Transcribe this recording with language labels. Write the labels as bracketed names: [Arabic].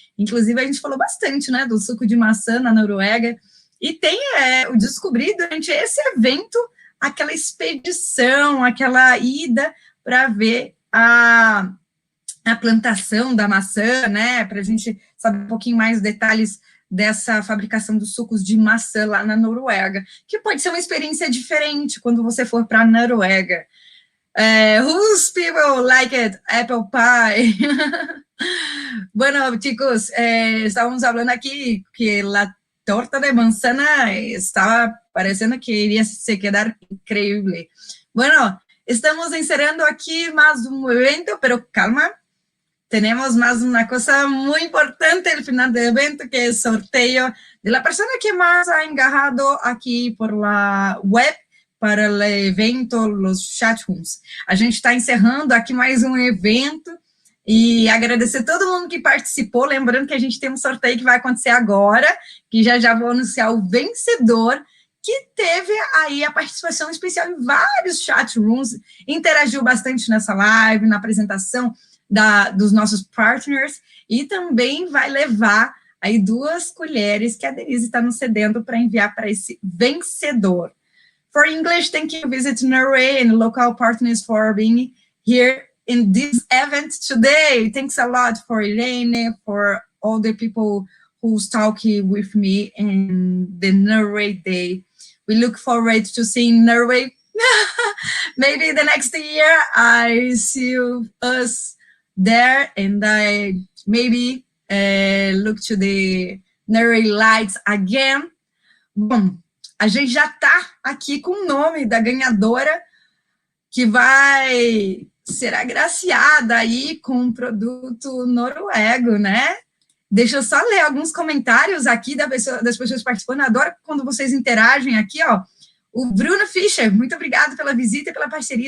[Portuguese] Inclusive, a gente falou bastante, né, do suco de maçã na Noruega, e tem, eu descobri durante esse evento, aquela expedição, aquela ida para ver a plantação da maçã, né, para a gente saber um pouquinho mais detalhes dessa fabricação dos sucos de maçã lá na Noruega, que pode ser uma experiência diferente quando você for para a Noruega. [English] Whose people like it? Apple pie. [Spanish] Bueno, chicos, estábamos hablando aquí que la torta de manzana estaba parecendo que iria se quedar increíble. Bueno, estamos encerrando aquí más un evento, pero calma, tenemos más una cosa muy importante al final del evento, que es sorteo de la persona que más ha engajado aquí por la web [Portuguese] para o evento, [Spanish] los chat rooms. [Portuguese] A gente está encerrando aqui mais um evento e agradecer todo mundo que participou, lembrando que a gente tem um sorteio que vai acontecer agora, que já vou anunciar o vencedor, que teve aí a participação especial em vários chat rooms, interagiu bastante nessa live, na apresentação dos nossos partners, e também vai levar aí 2 colheres que a Denise está nos cedendo para enviar para esse vencedor. [English] For English, thank you, Visit Norway and local partners for being here in this event today. Thanks a lot for Irene, for all the people who's talking with me in the Norway Day. We look forward to seeing Norway. Maybe the next year I see us there, and I maybe look to the Norway lights again. [Portuguese] Bom, a gente já está aqui com o nome da ganhadora, que vai ser agraciada aí com um produto noruego, né? Deixa eu só ler alguns comentários aqui das pessoas participando. Adoro quando vocês interagem aqui, ó. O Bruno Fischer, muito obrigado pela visita e pela parceria.